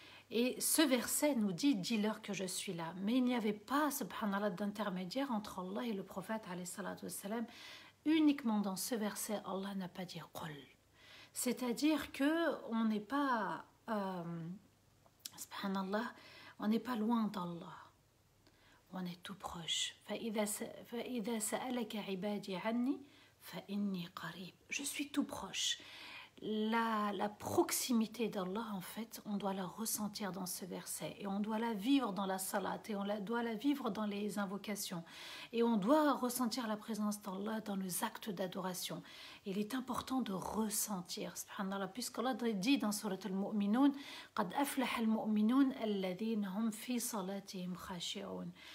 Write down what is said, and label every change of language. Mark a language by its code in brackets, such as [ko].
[fr] Et ce verset nous dit, dis-leur que je suis là. Mais il n'y avait pas, subhanallah, d'intermédiaire entre Allah et le prophète, alayhi salatu wassalam. Uniquement dans ce verset, Allah n'a pas dit qul. C'est-à-dire qu'on n'est pas, subhanallah, on n'est pas loin d'Allah. On est tout proche. [ar] فإذا سألك عبادي عني فإني قريب. [fr] Je suis tout proche. La proximité d'Allah, en fait, on doit la ressentir dans ce verset et on doit la vivre dans la salat et doit la vivre dans les invocations et on doit ressentir la présence d'Allah dans les actes d'adoration. Il est important de ressentir, subhanallah, puisqu'Allah dit dans Surat Al-Mu'minun [ar] قَدْ أَفْلَحَ الْمُؤْمِنُونَ الَّذِينَ هُمْ فِي صَلَاتِهِمْ خَاشِعُونَ.